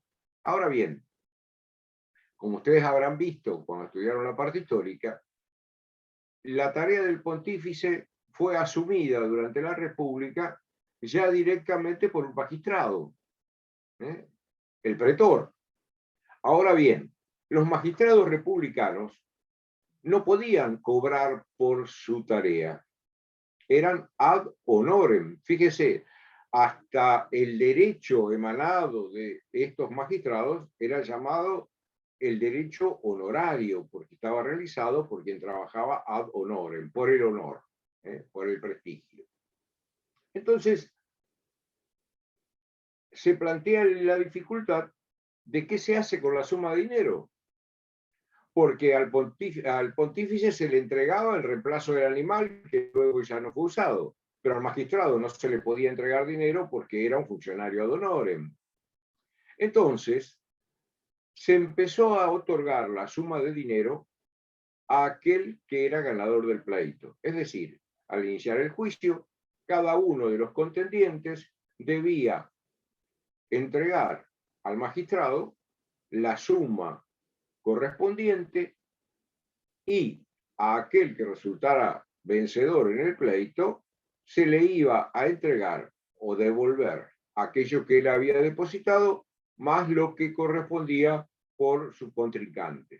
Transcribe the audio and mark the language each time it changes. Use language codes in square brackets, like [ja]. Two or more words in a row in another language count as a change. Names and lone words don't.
[es] Ahora bien, como ustedes habrán visto cuando estudiaron la parte histórica, la tarea del pontífice fue asumida durante la República ya directamente por un magistrado, el pretor. Ahora bien, los magistrados republicanos no podían cobrar por su tarea. Eran [la] ad honorem. [es] Fíjese, hasta el derecho emanado de estos magistrados era llamado el derecho honorario, porque estaba realizado por quien trabajaba [la] ad honorem, [es] por el honor, por el prestigio. Entonces, se plantea la dificultad de qué se hace con la suma de dinero, porque al pontífice se le entregaba el reemplazo del animal, que luego ya no fue usado, pero al magistrado no se le podía entregar dinero porque era un funcionario [la] ad honorem. [es] Entonces, se empezó a otorgar la suma de dinero a aquel que era ganador del pleito. Es decir, al iniciar el juicio, cada uno de los contendientes debía entregar al magistrado la suma correspondiente y a aquel que resultara vencedor en el pleito se le iba a entregar o devolver aquello que él había depositado más lo que correspondía por su contrincante.